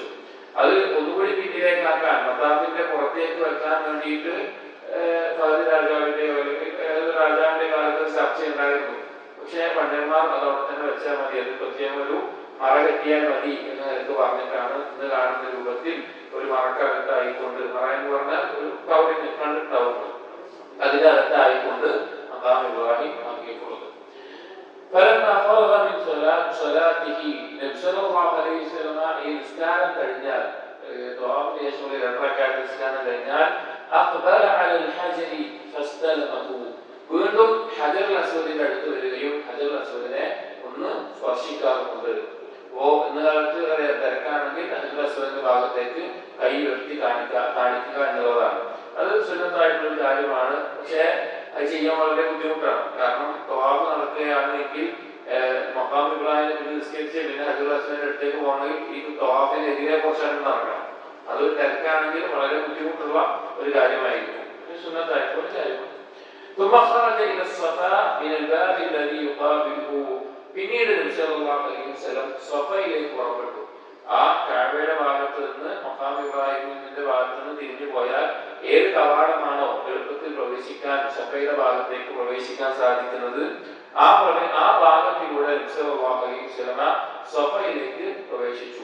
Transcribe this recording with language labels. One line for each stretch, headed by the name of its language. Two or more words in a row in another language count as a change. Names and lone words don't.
Malayalam: അത് ഒന്നുകൂടി പിന്നിലേക്കാക്കാൻ, മത്താഫിന്റെ പുറത്തേക്ക് വെക്കാൻ വേണ്ടിയിട്ട് ഫഹദ് രാജാവിന്റെയോ അല്ലെങ്കിൽ ഏത് രാജാവിന്റെ കാലത്ത് ചർച്ച ഉണ്ടായിരുന്നു. പക്ഷെ പണ്ഡിതന്മാർ അതോടെ തന്നെ വെച്ചാൽ മതി, അത് പ്രത്യേകം ഒരു മറ കെട്ടിയാൽ മതി എന്ന് നിലക്ക് പറഞ്ഞിട്ടാണ് ഇന്ന് കാണുന്ന രൂപത്തിൽ ഒരു മറക്കകത്തായിക്കൊണ്ട്, മറ എന്ന് പറഞ്ഞാൽ ഒരു കവറിന് കണ്ടിട്ടുണ്ടാവുന്നത്, അതിനകത്തായിക്കൊണ്ട് മഖാം ഇബ്രാഹിം ആക്കിയിട്ടുള്ളത്.
Arabic: فلما فرغ من صلاة صلاته النبي صلى الله عليه وسلم
Malayalam: ഈ നിസ്കാരം കഴിഞ്ഞാൽ തവാഫിന് ശേഷം രണ്ട് റക്അത്ത് നിസ്കാരം കഴിഞ്ഞാൽ
Arabic: أقبل على الحجر فاستلمه
Malayalam: വീണ്ടും ഹജറുൽ അസ്വദിന്റെ അടുത്ത് വരികയും ഹജറുൽ അസ്വദിനെ ഒന്ന് സ്പർശിക്കാറുണ്ട്. ഇന്ന് കാലത്ത് തിരക്കാണെങ്കിൽ ഹജറുൽ അസ്വദിന്റെ ഭാഗത്തേക്ക് കൈ ഉയർത്തി കാണിക്കുക എന്നുള്ളതാണ്. അത് സുന്നത്തായിട്ടുള്ള ഒരു കാര്യമാണ്. പക്ഷേ അത് ചെയ്യാൻ വളരെ ബുദ്ധിമുട്ടാണ്. കാരണം തവാഫ് നടക്കുകയാണെങ്കിൽ മഖാം ഇബ്രാഹിം നിസ്കരിച്ച് പിന്നെ ഹജറുൽ അസ്വദിന്റെ അടുത്തേക്ക് പോകണമെങ്കിൽ ഈ തവാഫിനെതിരെ കുറച്ചായിട്ട് നടക്കണം. അത് തിരക്കാണെങ്കിൽ വളരെ ബുദ്ധിമുട്ടുള്ള ഒരു കാര്യമായിരിക്കും. സുന്നത്തായിട്ടുള്ള ഒരു കാര്യമാണ്.
Arabic: ثم خرج الى الصفا من الباب الذي يقابله
Malayalam: പിന്നീട് നബി
Arabic: صلى الله عليه وسلم
Malayalam: സഫയിലേക്ക് പുറപ്പെട്ടു. ആ കഅബയുടെ ഭാഗത്ത് നിന്ന് മഖാം ഇബ്രാഹിമിന്റെ ഭാഗത്ത് നിന്ന് തിരിഞ്ഞു പോയാൽ ഏത് കവാടമാണോ എളുപ്പത്തിൽ പ്രവേശിക്കാൻ സഫയുടെ ഭാഗത്തേക്ക് പ്രവേശിക്കാൻ സാധിക്കുന്നത് ആ ഭാഗത്തിലൂടെ നബി
Arabic: صلى الله عليه وسلم
Malayalam: സഫയിലേക്ക് പ്രവേശിച്ചു.